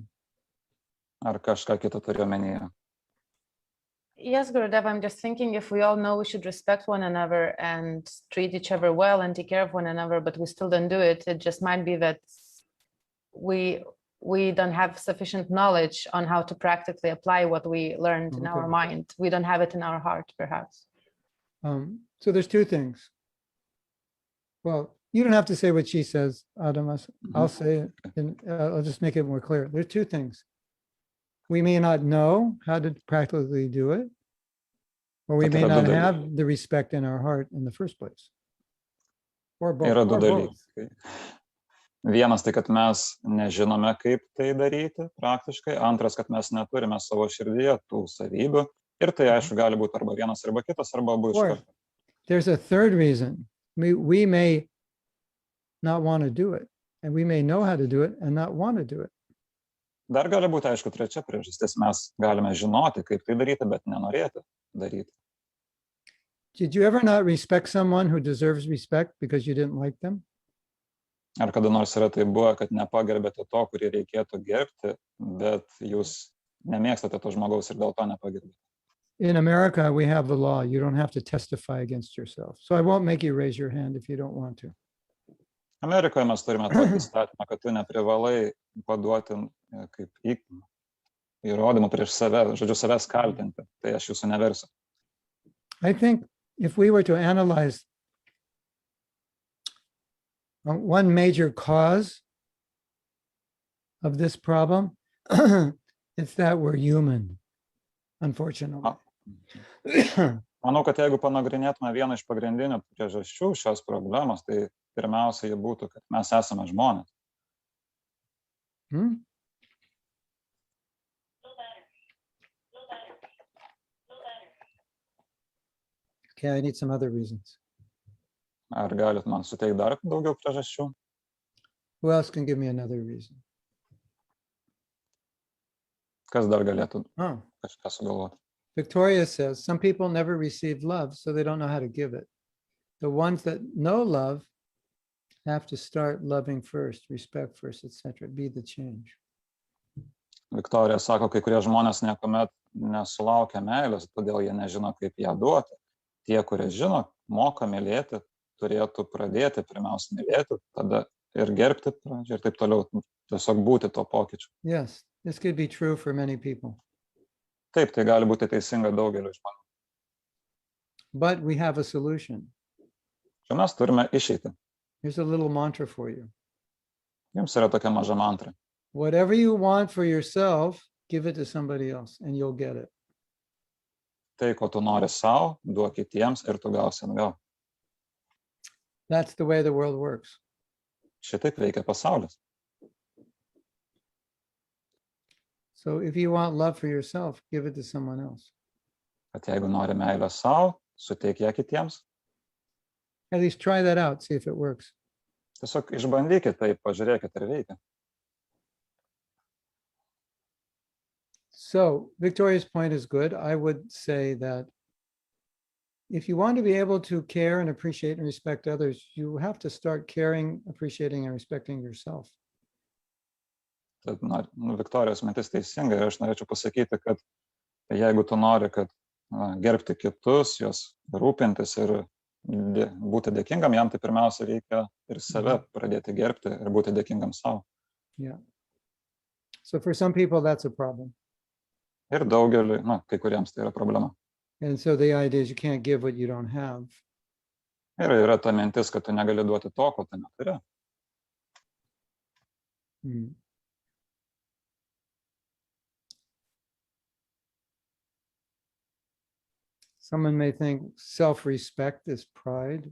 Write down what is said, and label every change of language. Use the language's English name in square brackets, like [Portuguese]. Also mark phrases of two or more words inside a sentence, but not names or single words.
[Lithuanian] Ar kažką kitą turėjo omenyje? [English] Yes, Gurudev, I'm just thinking if we all know we should respect one another and treat each other well and take care of one another, but we still don't do it, it just might be that we don't have sufficient knowledge on how to practically apply what we learned in our mind. We don't have it in our heart, perhaps. So there's two things. Well, you don't have to say what she says, Adamas. I'll say it, and I'll just make it more clear. There's two things. We may not know how to practically do it, or we may not have the respect in our heart in the first place. Or both. [Lithuanian] Yra du dalykai. Vienas tai, kad mes nežinome, kaip tai daryti praktiškai. Antras, kad mes neturime savo širdyje tų savybių. Ir tai, aišku, gali būti arba vienas, arba kitas, arba abu iš karto. [English] there's a third reason. We may not want to do it, and we may know how to do it and not want to do it. [Lithuanian] Dar gali būti, aišku, trečia priežastis. Mes galime žinoti, kaip tai daryti, bet nenorėti daryti. [English] Did you ever not respect someone who deserves respect because you didn't like them? [Lithuanian] Ar kada nors yra tai buvo, kad nepagerbėte to, kurį reikėtų gerbti, bet jūs nemėgstate to žmogaus ir dėl to nepagerbėte? [English] In America, we have the law. You don't have to testify against yourself. So I won't make you raise your hand if you don't want to. [Lithuanian] Amerikoje mes turime tokį įstatymą, kad tu neprivalai paduoti kaip įrodymą prieš save, žodžiu, savęs kaltinti. Tai aš jūsų neversiu. [English] I think if we were to analyze one major cause of this problem, it's that we're human, unfortunately. [Lithuanian] Manau, kad jeigu panagrinėtume vieną iš pagrindinių priežasčių šios problemos, tai pirmiausia, ji būtų, kad mes esame žmonės. [English] Okay, I need some other reasons. [Lithuanian] Ar galit man suteikti dar daugiau priežasčių? [English] Who else can give me another reason? [Lithuanian] Kas dar galėtų Oh, kažką sugalvoti? [English] Victoria says, some people never received love, so they don't know how to give it. The ones that know love have to start loving first, respect first, etc. Be the change. [Lithuanian] Viktorija sako, kai kurie žmonės niekuomet nesulaukia meilės, todėl jie nežino, kaip ją duoti. Tie, kurie žino, moka mylėti, turėtų pradėti pirmiausia mylėti, tada ir gerbti ir taip toliau, tiesiog būti to pokyčiu. [English] Yes, this could be true for many people. [Lithuanian] Taip, tai gali būti teisinga daugeliu žmonių. [English] But we have a solution. [Lithuanian] Čia mes turime išeiti. [English] Here's a little mantra for you. [Lithuanian] Jums yra tokia maža mantra. [English] Whatever you want for yourself, give it to somebody else and you'll get it. [Lithuanian] Tai, ko tu nori savo, duok kitiems ir tu gausi atgal. [English] That's the way the world works. [Lithuanian] Šitaip veikia pasaulis. [English] So if you want love for yourself, give it to someone else. [Lithuanian] Kad jeigu nori meilę savo, suteik ją kitiems. [English] At least try that out, see if it works. [Lithuanian] Tiesiog išbandykit tai, pažiūrėkit, ar veikia. [English] So Victoria's point is good. I would say that if you want to be able to care and appreciate and respect others, you have to start caring, appreciating, and respecting yourself. [Lithuanian] Tad, Viktorijos mintis teisinga ir aš norėčiau pasakyti, kad jeigu tu nori, kad gerbti kitus, juos rūpintis ir būti dėkingam jam, tai pirmiausia reikia ir save pradėti gerbti ir būti dėkingam savo. [English] Yeah. So for some people, that's a problem. [Lithuanian] Ir daugeliui, kai kuriems tai yra problema. [English] And so the idea is you can't give what you don't have. [Lithuanian] Ir yra ta mintis, kad tu negali duoti to, ko tu neturi. [English] Someone may think self-respect is pride.